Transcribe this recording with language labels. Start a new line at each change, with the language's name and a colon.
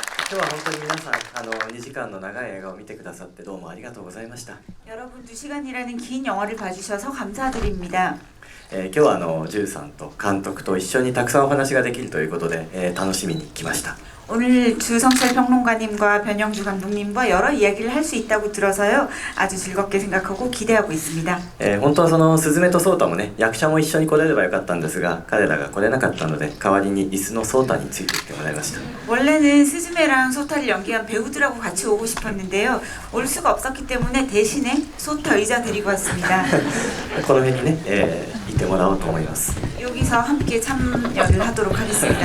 Japanese: 今日は本当に皆さん2時間の長い映画を見てくださってどうもありがとうございました。
Korean: 여러분 2시간이라는 긴 영화를 봐주셔서 감사드립니다.
Japanese: 今日はジュウさんと監督と一緒にたくさんお話ができるということで、楽しみに来ました。
Korean: 오늘 주성철 평론가님과 변영주 감독님과 여러 이야기를 할 수 있다고 들어서요, 아주 즐겁게 생각하고 기대하고 있습니다.
Japanese: 本当はスズメとソウタもね、役者も一緒に来れればよかったんですが、彼らが来れなかったので代わりに椅子のソウタについてきてもらいました。
Korean: 원래는 스즈메랑 소타를 연기한 배우들하고 같이 오고 싶었는데요, 올 수가 없었기 때문에 대신에 소타 의자 데리고 왔습니다.
Japanese: この辺にね、いてもらおうと思います。
Korean: 여기서 함께 참여를 하도록 하겠습니다.